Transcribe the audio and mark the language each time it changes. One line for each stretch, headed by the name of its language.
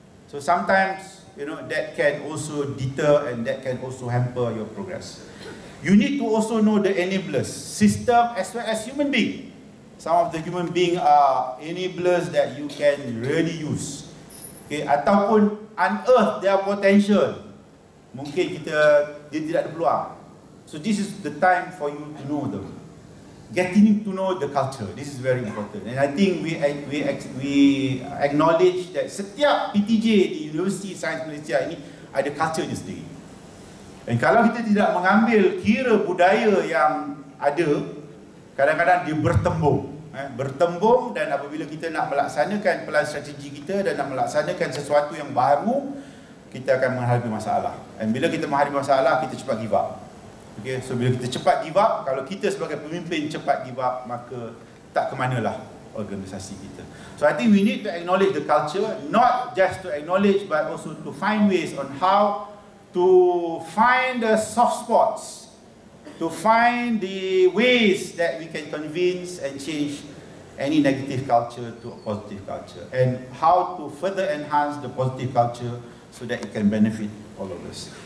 English: So sometimes, you know, that can also deter and that can also hamper your progress. You need to also know the enablers, system as well as human being. Some of the human being are enablers that you can really use. Okay, ataupun unearth their potential.
Malay: Mungkin dia tidak ada peluang.
English: So this is the time for you to know them. Getting to know the culture, this is very important. And I think we acknowledge that
Malay: setiap PTJ di University Sains Malaysia ini ada culture sendiri. Dan kalau kita tidak mengambil kira budaya yang ada, kadang-kadang dia bertembung. Bertembung, dan apabila kita nak melaksanakan pelan strategi kita dan nak melaksanakan sesuatu yang baru, kita akan menghadapi masalah. Dan bila kita menghadapi masalah, kita cepat give up. Okay, so bila kita cepat give up, kalau kita sebagai pemimpin cepat give up, maka tak ke manalah organisasi kita.
English: So I think we need to acknowledge the culture, not just to acknowledge but also to find ways on how to find the soft spots, to find the ways that we can convince and change any negative culture to a positive culture, and how to further enhance the positive culture so that it can benefit all of us.